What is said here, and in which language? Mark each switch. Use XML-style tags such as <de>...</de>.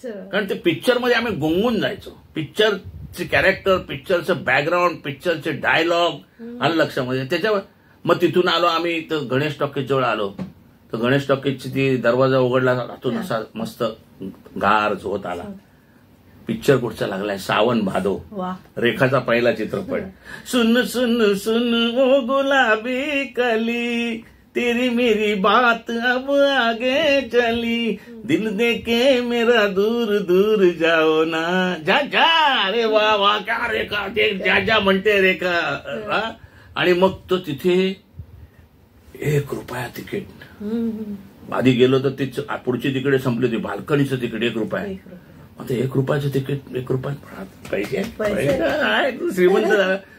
<mr>कारण ते पिक्चरमध्ये आम्ही गुंगून जायचो. पिक्चरचे कॅरेक्टर, पिक्चरचं बॅकग्राऊंड, पिक्चरचे डायलॉग आलं लक्षामध्ये. त्याच्यावर मग तिथून आलो आम्ही तर गणेश टॉकीज जवळ आलो, तर गणेश टॉकीजची ती दरवाजा उघडला, त्यातून असा मस्त गार झोत आला. पिक्चर कुठचा लागलाय, सावन भादो, रेखाचा पहिला चित्रपट.</mr> <hi>सुन सुन सुन ओ गुलाबी कली, तेरी मेरी बात अब आगे चली, दिल दे के मेरा दूर दूर जाओ ना, जा जा.</hi> <mr>अरे वा वा, क्या रेखा, ते जा जा म्हणते रेखा. आणि मग तो तिथे ₹1 तिकीट. आधी गेलो तर ती पुढची तिकडे संपली होती, बाल्कनीचं तिकीट ₹1. आता ₹1 तिकीट, ₹1 पैसे श्रीमंत झाला.</mr>